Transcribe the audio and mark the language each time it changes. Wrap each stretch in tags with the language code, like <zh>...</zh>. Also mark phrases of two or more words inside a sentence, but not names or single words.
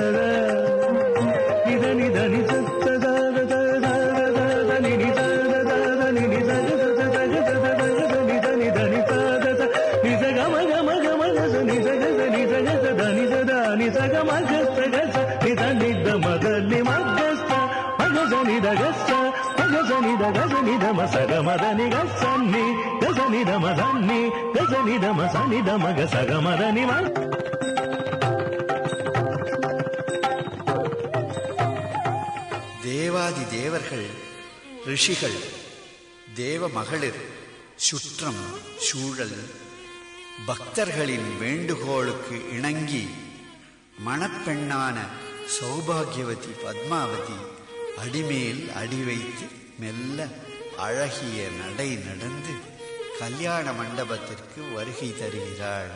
<ta>ಧನಿ ಧನಿ ಸತ್ತ ಧನಿ ನಿಸ ಧನಿ ನಿಸ ಧನಿ ಧನಿ ಧನಿ ನಿಸ ಗಮ ಗಮ ಗಮ ಗಸ ನಿಸ ಗಸ ನಿಸ ಗಸ ಧನಿ ಧನಿ ಸಗ ಮಗಸ್ತ ಗಸ ನಿಧ ನಿದ್ದ ಮದ ನಿಮಗಸ್ತ ಮಗಸ ನಿಧ ಗಸ್ತ ಮಗಸ ನಿಧ ಗಸ ನಿಧ ಮಸಗ ಮದ ನಿಗಸನ್ನಿ ಗಸ ನಿಧ ಮದನ್ನಿ ಗಸ ನಿಧ ಮಸ ನಿಧ ಮಗ ಸಗ ಮದ ನಿಮ தேவாதி தேவர்கள் ரிஷிகள் தேவ மகளிர் சுற்றம் சூழல் பக்தர்களின் வேண்டுகோளுக்கு இணங்கி மணப்பெண்ணான சௌபாகியவதி பத்மாவதி அடிமேல் அடி வைத்து மெல்ல அழகிய நடை நடந்து கல்யாண மண்டபத்திற்கு வருகை தருகிறாள்.</ta>